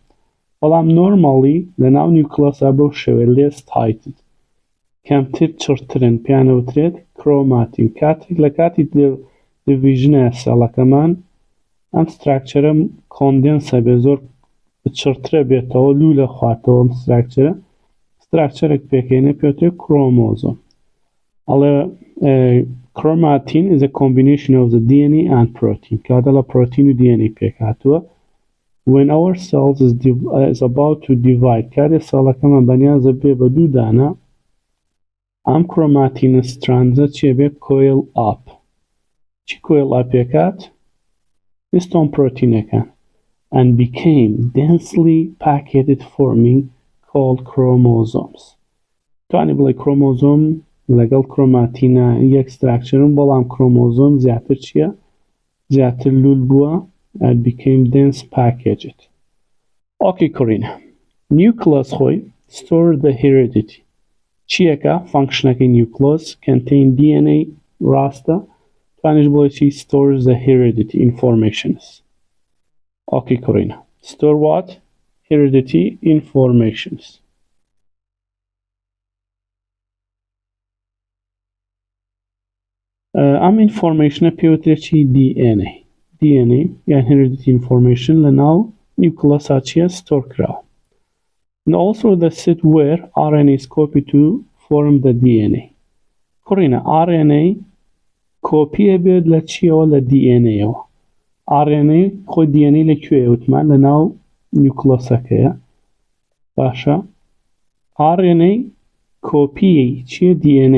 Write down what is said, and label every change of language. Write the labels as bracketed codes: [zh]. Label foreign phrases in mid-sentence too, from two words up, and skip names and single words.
[ckb] بەڵام نۆرماڵی لەناو نیوکلەسا بەو شێوێ [en] less tight, [ckb] کەمتر چڕترن، پێیانەوترێت کرۆماتین. لە کاتی دیڤیژنە سێڵەکەمان ئەم ستراکچەرە کۆندێنسە بێ، زۆر چڕترە بێتەوە، لوو لە خواتەوە. ئەم ستراکچەرێک پێکەینە پێوترێت کرۆمۆزۆم. [en] ئەڵێ chromatin is a combination of the DNA and protein. [ckb] کاتە لە پرۆتین و DNA پێکاتوە. [en] when our cells is about to divide، [ckb] کاتێ سەڵەکەمان بەنیازە بێ بە دوو دانە، ئەم کرۆماتینە سترانزە چیە بێ؟ [en] coil up. [ckb] چی کۆیل ئاپێکات؟ هیستۆن پرۆتینەکان. [en] and became densely packaged forming called chromosomes. [ckb] توانی بڵێ کرۆمۆزۆم لەگەڵ کرۆماتینە یەک ستراکچەرن، بەڵام کرۆمۆزۆم زیاتر چییە؟ زیاتر لول بووە. [en] and became dense packaged. [ckb] ئۆکی کوڕینە. نیوکلەس خۆی [en] store the heredity. [ckb] چیەکە؟ فانکشنەکەی نیوکلەس [en] contain DNA [ckb] ڕاستە، توانیش بڵێ چی؟ [en] stores the heredity informations. [ckb] ئۆکی کوڕینە. [en] store what؟ heredity informations. [ckb] ئەم ئینفۆرمێشنە پێوترێت چی؟ DNA. DNA یان [en] heredity information [ckb] لەناو نیوکلەسا چیە؟ ستۆر کراوە. [en] and also the site where RNA is copied to form the DNA. [ckb] کوڕینە RNA کۆپیە بێت لە چیەوە؟ لە DNA ەوە. RNA خۆی DNA لەکوێ وتمان؟ لەناو نیوکلەسەکەیە. باشە. RNA کۆپیی چیە؟ DNA.